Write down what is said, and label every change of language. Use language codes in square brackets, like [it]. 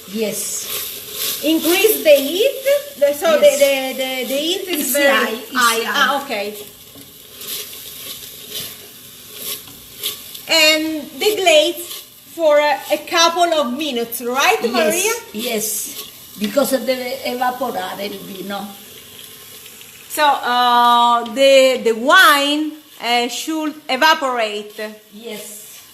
[en] Yes. Increase the heat. So Yes. the heat is It's very high, it's high. high. Ah, okay. And the glaze for a couple of minutes, right, Maria? Yes. Because [it] deve evaporare il vino. [en] So the wine should evaporate. Yes.